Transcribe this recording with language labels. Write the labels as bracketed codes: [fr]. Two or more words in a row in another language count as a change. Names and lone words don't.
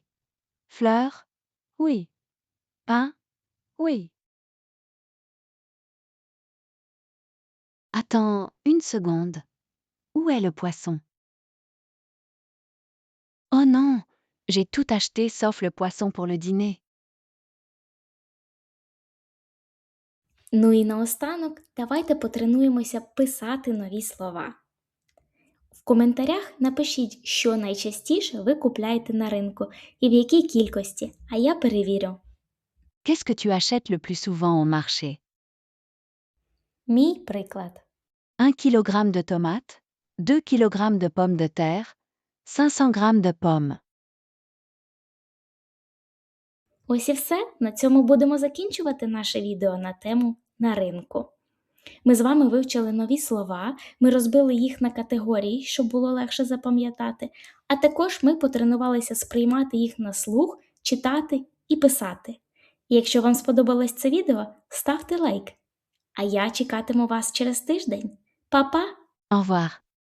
[fr] Fleurs? Oui. Pain? Oui. Attends une seconde. Où est le poisson? Oh non! J'ai tout acheté sauf le poisson pour le dîner. [uk] Ну і наостанок давайте потренуємося писати нові слова. В коментарях напишіть, що найчастіше ви купляєте на ринку і в якій кількості, а я перевірю. [fr] Qu'est-ce que tu achètes le plus souvent au marché? [uk] Мій приклад. [fr] 1 kg de tomates, 2 kg de pommes de terre, 500 grammes de pommes. [uk] Ось і все. На цьому будемо закінчувати наше відео на тему на ринку. Ми з вами вивчили нові слова, ми розбили їх на категорії, щоб було легше запам'ятати, а також ми потренувалися сприймати їх на слух, читати і писати. І якщо вам сподобалось це відео, ставте лайк. А я чекатиму вас через тиждень. Па-па! [fr] Au revoir.